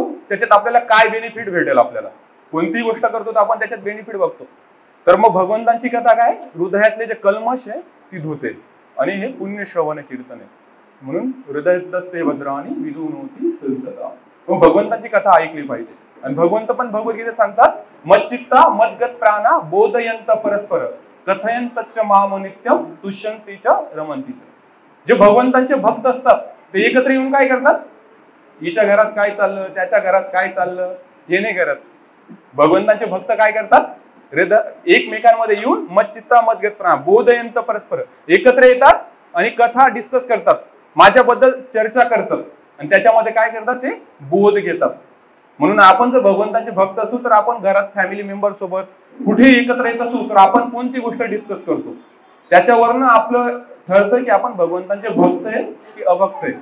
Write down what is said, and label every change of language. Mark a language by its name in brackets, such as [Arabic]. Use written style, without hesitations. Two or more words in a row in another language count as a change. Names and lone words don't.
[Marathi] त्याच्यात आपल्याला काय बेनिफिट भेटेल. आपल्याला कोणतीही गोष्ट करतो तर आपण त्याच्यात बेनिफिट बघतो. तर मग भगवंतांची कथा काय? हृदयातले जे कल्मश आहे ती धुते आणि हे पुण्यश्रवण कीर्तन आहे. [Sanskrit] म्हणून हृदयस्ते भद्राणी विधून होती सुरसता. [Marathi] मग भगवंतांची कथा ऐकली पाहिजे. आणि भगवंत पण भगवद्गीतेत सांगतात, [Sanskrit] मच्चित्ता मद्गत प्राणा बोधयंत परस्पर कथयंतच माम नित्यम तुष्यंतीच रमंतीच. [Marathi] जे भगवंतांचे भक्त असतात ते एकत्र येऊन काय करतात? हिच्या घरात काय चाललं, त्याच्या घरात काय चाललं हे नाही करत. भगवंतांचे भक्त काय करतात? एकमेकांमध्ये येऊन [Sanskrit] मच्चित्ता मद्गत प्राणा बोधयंत परस्पर [Marathi] एकत्र येतात आणि कथा डिस्कस करतात, माझ्याबद्दल चर्चा करतात आणि त्याच्यामध्ये काय करतात? ते बोध घेतात. म्हणून आपण जर भगवंतांचे भक्त असू तर आपण घरात [English] family member [Marathi] सोबत कुठेही एकत्र येत असू तर आपण कोणती गोष्ट डिस्कस करतो त्याच्यावरनं आपलं ठरतं की आपण भगवंतांचे भक्त आहे की अभक्त आहे.